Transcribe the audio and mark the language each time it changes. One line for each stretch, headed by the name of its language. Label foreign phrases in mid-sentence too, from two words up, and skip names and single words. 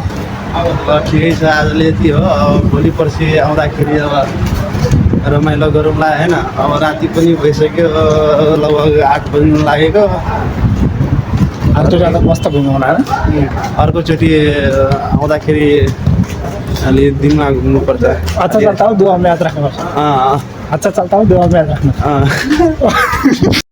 Nepali: अब ठिकै छ आजले यति हो अब भोलि पर्सि आउँदाखेरि अब रमाइलो गरौँला होइन अब राति पनि भइसक्यो लगभग 8 बज्नु लागेको अर्को जाँदा मस्त घुम्नु होला होइन अर्कोचोटि आउँदाखेरि अलि दिनमा घुम्नुपर्छ
Hindi: अच्छा चलता हूँ दुआ में याद रखना अँ अच्छा चलता हूँ दुआ में याद रखना अँ